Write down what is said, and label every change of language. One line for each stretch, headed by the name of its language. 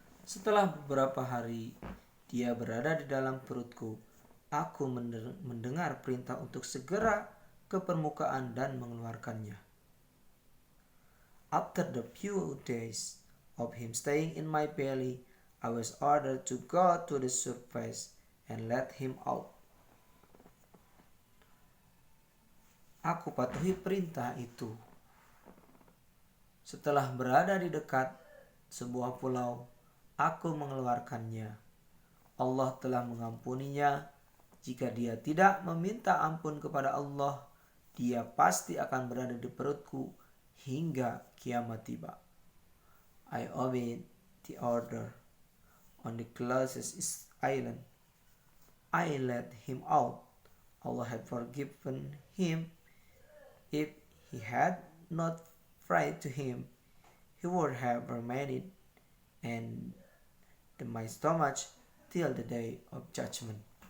Indonesian: Setelah beberapa hari dia berada di dalam perutku, aku mendengar perintah untuk segera ke permukaan dan mengeluarkannya.
English: After the few days of him staying in my belly, I was ordered to go to the surface and let him out.
Indonesian: Aku patuhi perintah itu. Setelah berada di dekat sebuah pulau, aku mengeluarkannya. Allah telah mengampuninya. Jika dia tidak meminta ampun kepada Allah, dia pasti akan berada di perutku hingga kiamat tiba.
English: I obeyed the order. On the closest island, I let him out. Allah had forgiven him. If he had not prayed to him, he would have remained in my stomach till the day of judgment.